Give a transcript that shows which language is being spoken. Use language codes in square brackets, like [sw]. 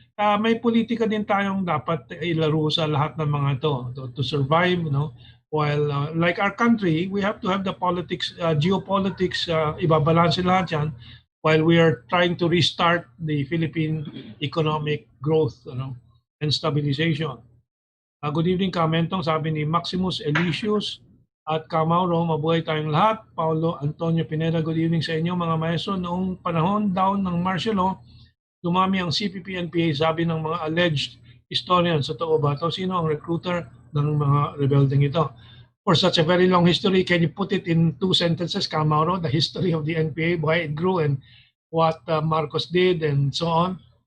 [tl] May politika din tayong dapat ilaro sa lahat ng mga [en] to survive, [tl] no? [en] While like our country, we have to have the politics, geopolitics, [tl] ibabalanse lahat yan [en] while we are trying to restart the Philippine economic growth, and stabilization. Good evening, [tl] Mentong, sabi ni Maximus Elisius at Mauro, mabuhay tayong lahat. Paulo Antonio Pineda, [en] good evening [tl] sa inyo mga maestro. Noong panahon down ng martial law, dumami ang CPP-NPA, sabi ng mga alleged historians. Totoo ba ito? Sino ang recruiter ng mga rebelding ito? [en] For such a very long history, can you put it in 2 sentences, Mauro, the history of the NPA, why it grew and what Marcos did and so on?